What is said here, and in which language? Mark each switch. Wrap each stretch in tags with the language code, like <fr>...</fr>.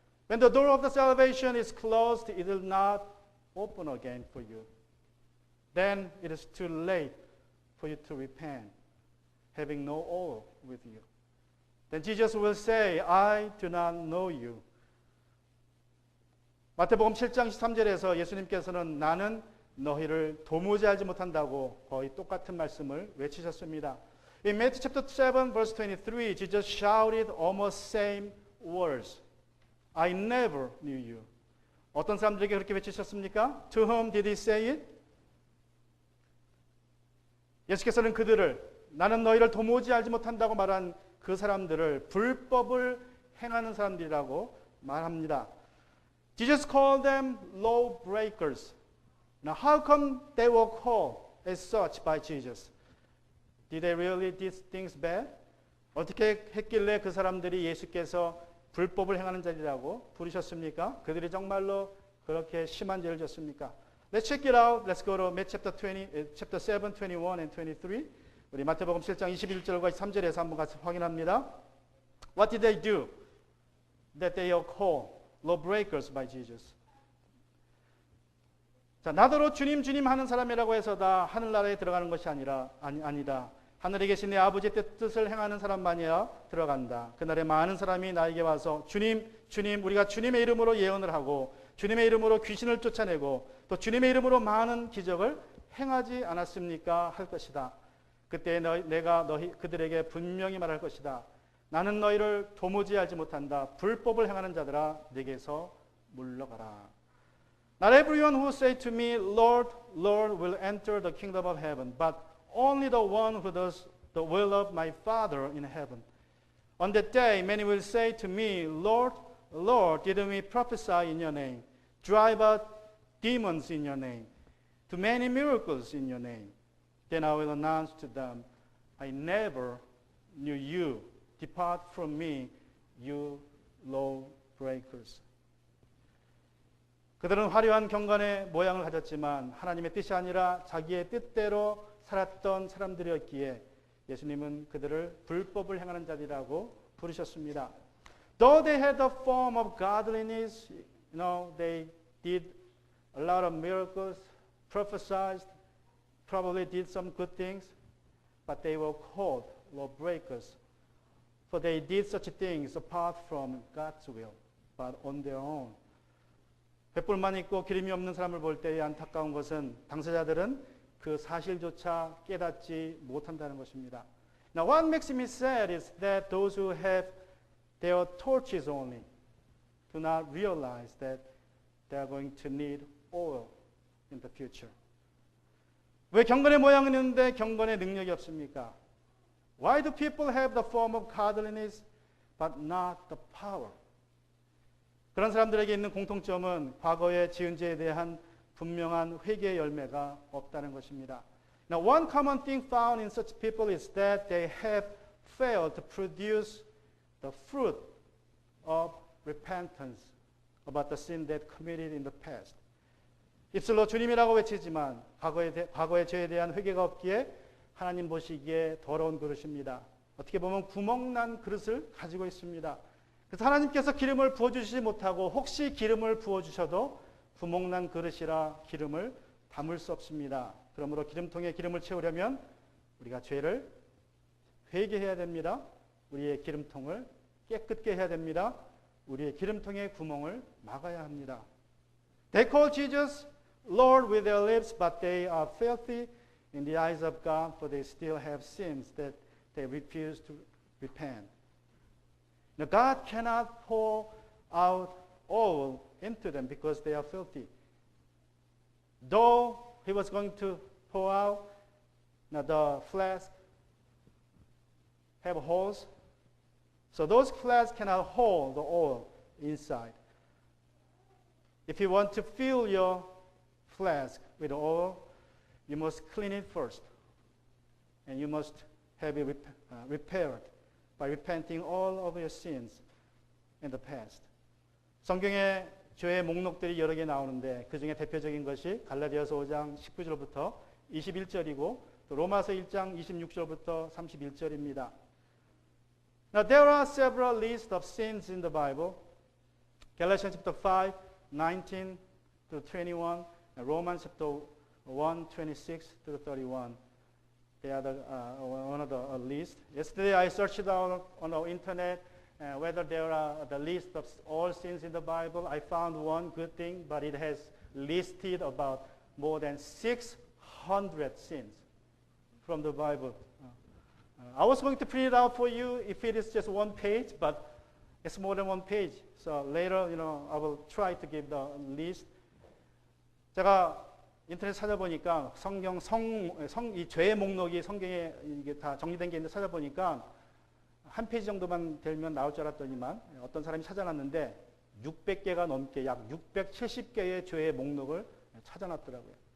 <en>When the door of the salvation is closed, it will not open again for you. Then it is too late for you to repent, having no oil with you. Then Jesus will say, I do not know you.</en> <ko>마태복음 7장 13절에서 예수님께서는 나는 너희를 도무지 알지 못한다고 거의 똑같은 말씀을 외치셨습니다.</ko> <en>In Matthew chapter 7 verse 23, Jesus shouted almost same words. I never knew you.</en> <ko>어떤 사람들에게 그렇게 외치셨습니까?</ko> <en>To whom did he say it?</en> <ko>예수께서는 그들을 나는 너희를 도무지 알지 못한다고 말한 그 사람들을 불법을 행하는 사람들이라고 말합니다.</ko> <en>Jesus called them law breakers. Now, how come they were called as such by Jesus? Did they really do things bad?</en> <ko>어떻게 했길래 그 사람들이 예수께서 불법을 행하는 자리라고 부르셨습니까? 그들이 정말로 그렇게 심한 죄를 졌습니까?</ko> <en>Let's check it out. Let's go to Matthew chapter 7, 21 and 23.</en> <ko>우리 마태복음 7장 21절과 3절에서 한번 같이 확인합니다.</ko> <en>What did they do that they are called lawbreakers by Jesus?</en> <ko>자, 나더러 주님 주님 하는 사람이라고 해서 다 하늘나라에 들어가는 것이 아니다. 하늘에 계신 내 아버지의 뜻을 행하는 사람만이야 들어간다. 그날에 많은 사람이 나에게 와서 주님 주님 우리가 주님의 이름으로 예언을 하고 주님의 이름으로 귀신을 쫓아내고 또 주님의 이름으로 많은 기적을 행하지 않았습니까? 할 것이다. 그때 내가 그들에게 분명히 말할 것이다. 나는 너희를 도무지 알지 못한다. 불법을 행하는 자들아 내게서 물러가라.</ko> <en>Not everyone who say to me, Lord, Lord, will enter the kingdom of heaven, but only the one who does the will of my Father in heaven. On that day, many will say to me, Lord, Lord, didn't we prophesy in your name, drive out demons in your name, do many miracles in your name? Then I will announce to them, I never knew you. Depart from me, you lawbreakers.</en> <ko>그들은 화려한 경건의 모양을 가졌지만 하나님의 뜻이 아니라 자기의 뜻대로 살았던 사람들이었기에 예수님은 그들을 불법을 행하는 자들이라고 부르셨습니다.</ko> <en>Though they had the form of godliness, they did a lot of miracles, prophesied, probably did some good things, but they were called lawbreakers. For they did such things apart from God's will, but on their own.</en> <ko>횃불만 있고 기름이 없는 사람을 볼 때의 안타까운 것은 당사자들은 그 사실조차 깨닫지 못한다는 것입니다.</ko> <en>Now what makes me sad is that those who have their torches only do not realize that they are going to need oil in the future.</en> <ko>왜 경건의 모양은 있는데 경건의 능력이 없습니까?</ko> <en>Why do people have the form of godliness but not the power?</en> <ko>그런 사람들에게 있는 공통점은 과거에 지은 죄에 대한 분명한 회개의 열매가 없다는 것입니다.</ko> <en>Now, one common thing found in such people is that they have failed to produce the fruit of repentance about the sin that committed in the past.</en> <ko>입술로 주님이라고 외치지만 과거의 죄에 대한 회개가 없기에 하나님 보시기에 더러운 그릇입니다. 어떻게 보면 구멍난 그릇을 가지고 있습니다. 그래서 하나님께서 기름을 부어주시지 못하고 혹시 기름을 부어주셔도 구멍난 그릇이라 기름을 담을 수 없습니다. 그러므로 기름통에 기름을 채우려면 우리가 죄를 회개해야 됩니다. 우리의 기름통을 깨끗게 해야 됩니다. 우리의 기름통의 구멍을 막아야 합니다.</ko> <en>They call Jesus Lord with their lips, but they are filthy in the eyes of God, for they still have sins that they refuse to repent. Now, God cannot pour out oil into them because they are filthy. Though He was going to pour out, the flask have holes, so those flasks cannot hold the oil inside. If you want to fill your flask with oil, you must clean it first, and you must have it repaired by repenting all of your sins in the past.</en> <ko>성경에 죄의 목록들이 여러 개 나오는데 그 중에 대표적인 것이 갈라디아서 5장 19절부터 21절이고 또 로마서 1장 26절부터 31절입니다.</ko> <en>Now there are several lists of sins in the Bible. Galatians chapter 5, 19 to 21, and Romans chapter 1, 26 to 31. They are one of the list. Yesterday I searched out on the internet whether there are the list of all sins in the Bible. I found one good thing, but it has listed about more than 600 sins from the Bible. I was going to print it out for you if it is just one page, but it's more than one page. So later, I will try to give the list.</en> <ko>제가 인터넷 찾아보니까 이 죄의 목록이 성경에 이게 다 정리된 게 있는데 찾아보니까 한 페이지 정도만 되면 나올 줄 알았더니만 어떤 사람이 찾아놨는데 600개가 넘게 약 670개의 죄의 목록을 찾아놨더라고요.</ko>